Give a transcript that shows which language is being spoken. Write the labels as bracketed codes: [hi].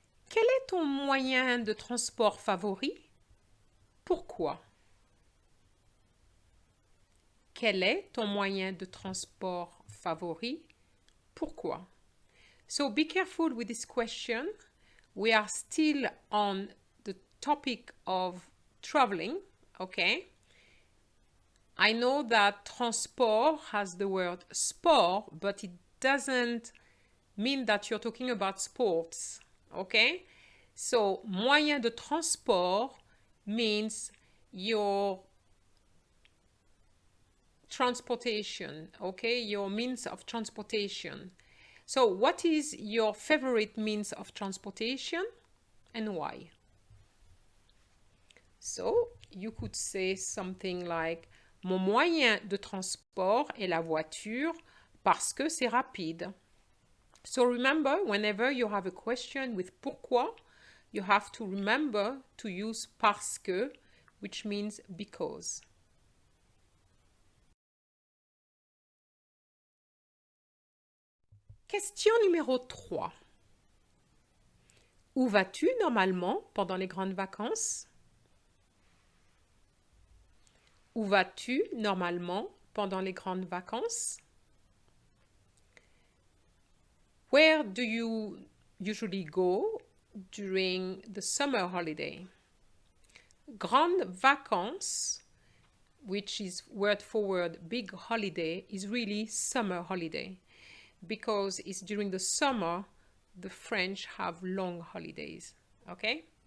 [fr] Quel est ton moyen de transport favori? Pourquoi? Quel est ton moyen de transport favori? Pourquoi? [en] So be careful with this question. We are still on the topic of traveling, okay? I know that transport has the word sport, but it doesn't mean that you're talking about sports, okay? So, [fr] moyen de transport [en] means your transportation, okay? Your means of transportation. So, what is your favorite means of transportation and why? So, you could say something like, [fr] mon moyen de transport est la voiture parce que c'est rapide. [en] So remember, whenever you have a question with pourquoi, you have to remember to use parce que, which means because. [fr] Question numéro 3. Où vas-tu normalement pendant les grandes vacances? Où vas-tu normalement pendant les grandes vacances? [en] Where do you usually go during the summer holiday? [fr] Grandes vacances, [en] which is word for word big holiday, is really summer holiday because it's during the summer the French have long holidays. Okay?